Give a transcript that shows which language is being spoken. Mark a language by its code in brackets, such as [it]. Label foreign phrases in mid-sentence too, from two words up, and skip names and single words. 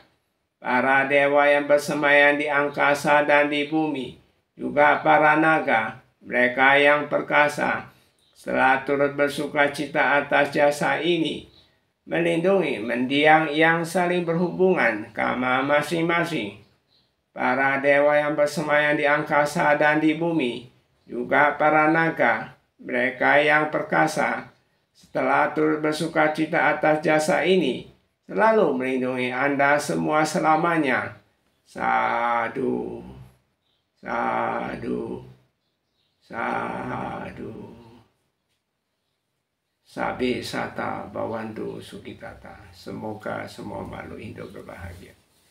[id] Para dewa yang bersemayam di angkasa dan di bumi, juga para naga, mereka yang perkasa, setelah turut bersuka cita atas jasa ini, melindungi mendiang yang saling berhubungan kama masing-masing. Para dewa yang bersemayam di angkasa dan di bumi, juga para naga, mereka yang perkasa, setelah turut bersuka cita atas jasa ini, selalu melindungi Anda semua selamanya. [pi] Sadu, sadu, sadu. Sabi sata bawantu sukitata. [id] Semoga semua makhluk hidup berbahagia.